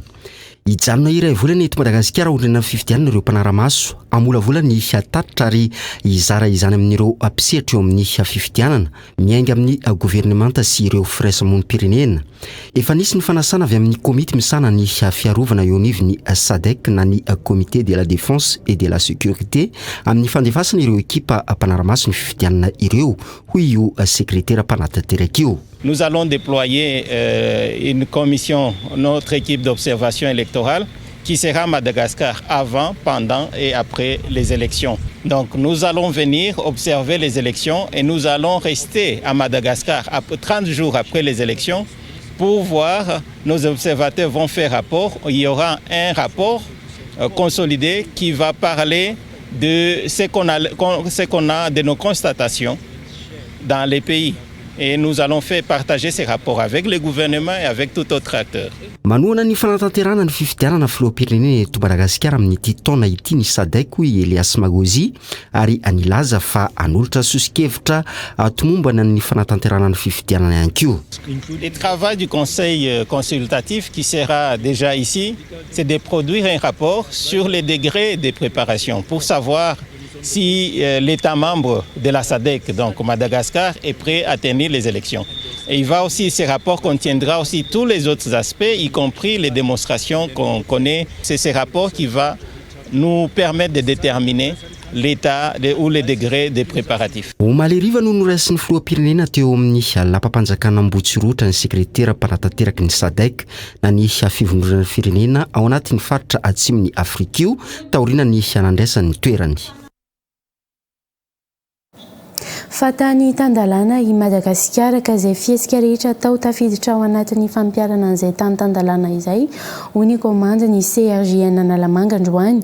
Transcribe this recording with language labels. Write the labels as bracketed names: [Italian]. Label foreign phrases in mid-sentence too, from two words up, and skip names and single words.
[Malagasy] Hijanona iray volana eto Madagasikara aoriana ny fividianana ireo mpanara-maso amolavola ny tatitra ary hizara izany amin'ireo mpisehatra eo amin'ny fividianana miainga amin'ny gouvernemanta sy ireo firaisamonim-pirenena. Efa nisy ny fanasana avy amin'ny komity misana ny fiarovana eo anivon'ny SADC na ny [French] comité de la défense et de la sécurité [Malagasy] amin'ny fandefasana ireo ekipa mpanara-maso ny fividianana ireo hoy io sekretera mpanatanteraky io. [French] Nous allons déployer une commission, notre équipe d'observation électorale, qui sera à Madagascar avant, pendant et après les élections. Donc nous allons venir observer les élections et nous allons rester à Madagascar 30 jours après les élections pour voir, nos observateurs vont faire rapport. Il y aura un rapport consolidé qui va parler de ce qu'on a de nos constatations dans les pays. Et nous allons faire partager ces rapports avec le gouvernement et avec tout autre acteur. [Malagasy] Manoana ny fanatanterana ny fifidianana filohampirenena eto Madagasikara amin'ity taona ity ny SADC hoy Elias Magozy ary anilaza fa anolotra sosikevitra tomombana ny fanatanterana ny fifidianana ihany koa. [French] Le travail du conseil consultatif qui sera déjà ici, c'est de produire un rapport sur les degrés de préparation pour savoir si l'État membre de la SADC, donc Madagascar, est prêt à tenir les élections. Et ce rapport contiendra aussi tous les autres aspects, y compris les démonstrations qu'on connaît. C'est ce rapport qui va nous permettre de déterminer l'état ou les degrés des préparatifs. [Malagasy] Omaleriva no noraisin'ny filoham-pirenena teo amin'ny lapam-panjakana Ambohitsirotra ny sekretera mpanatanteraky ny SADC na ny fivondronana firenena ao anatin'ny faritra atsimon'ny Afrika io taorina ny hanandraisan'ny toerany. Fatany tandalana i Madagasikara ka izay fihetsika rehetra tao tafiditra ao anatin'ny fampiarana an'izay tandalana izay hoy ny komanda ny CRJN Analamanga androany.